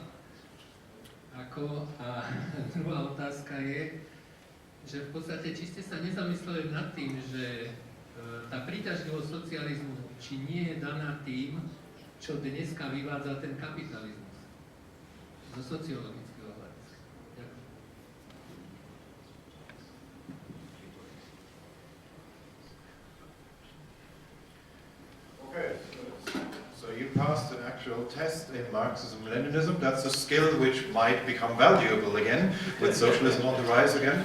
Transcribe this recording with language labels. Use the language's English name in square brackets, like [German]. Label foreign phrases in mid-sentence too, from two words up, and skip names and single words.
[Slovak] A druhá otázka je, že v podstate, či ste sa nezamysleli nad tým, že tá príťažlivosť socializmu, či nie je daná tým, čo dneska vyvádza ten kapitalizmus zo sociologického hľadiska. Ďakujem. [English] Okay, so you passed an actual test in Marxism-Leninism. That's a skill which might become valuable again with socialism on the rise again.